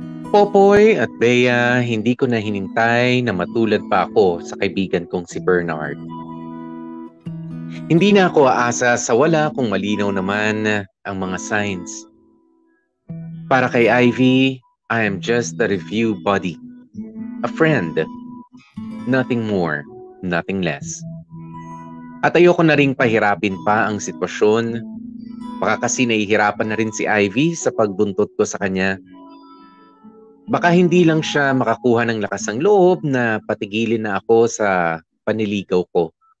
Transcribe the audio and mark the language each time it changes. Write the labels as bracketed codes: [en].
[tl] Popoy at Bea, hindi ko na hinintay na matulad pa ako sa kaibigan kong si Bernard. Hindi na ako aasa sa wala kung malinaw naman ang mga signs. Para kay [en] Ivy, I am just a review buddy. A friend. Nothing more, nothing less. [tl] At ayoko na ring pahirapin pa ang sitwasyon. Baka kasi nahihirapan na rin si Ivy sa pagbuntot ko sa kanya. Baka hindi lang siya makakuha ng lakas ng loob na patigilin na ako sa paniligaw ko.